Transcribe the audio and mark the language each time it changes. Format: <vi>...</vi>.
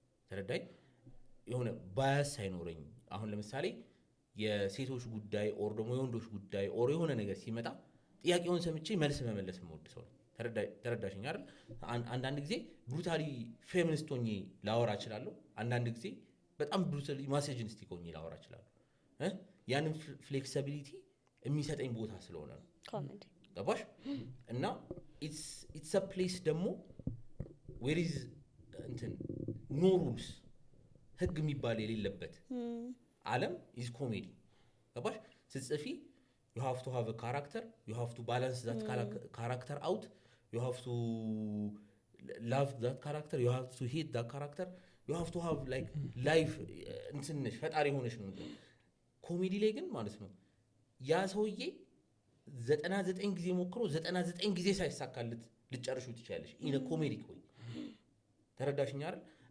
<am>ተረዳኝ የሆነ ባያስ ሳይኖረኝ አሁን ለምሳሌ የሴቶች ጉዳይ ኦር ደግሞ የወንዶች ጉዳይ ኦር የሆነ ነገር ሲመጣ ጥያቄውን ሰምቼ መልስ መመለስ የምወድ ሰው ነው ተረዳሽኝ አይደል አንዳንድ ጊዜ ብሩታሊ ፌሚኒስት ሆኜ ላወራ እችላለሁ አንዳንድ ጊዜ በጣም ብሩታሊ ማሴጅኒስቲክ ሆኜ ላወራ እችላለሁ ያንን ፍሌክሲቢሊቲ የሚሰጠኝ ቦታ ስለሆነ ነው</am> <en>ኮሜዲ</en> <am>ገባሽ እና</am> <en>it's a place</en> <am>ደግሞ</am> <en>where is</en> <am>እንትን</am> <en>no rules</en> <am>ህግ የሚባል የሌለበት ዓለም</am> <en>is comedy</en> <am>ገባሽ ስትጽፊ</am> <en>you have to have a character you have to balance that character out you have to love that character, you have to hate that character, you have to have like life</en> <am>እንትንሽ ፈጣሪ ሆነሽ ነው። ኮሜዲ ላይ ግን ማለት ነው ያ ሰውዬ 99 ጊዜ ሞክሮ 99 ጊዜ ሳይሳካለት ልጨርሹ ትችላለሽ። ኢነ ኮሜዲ ቆይ ተረዳሽኝ አይደል?</am>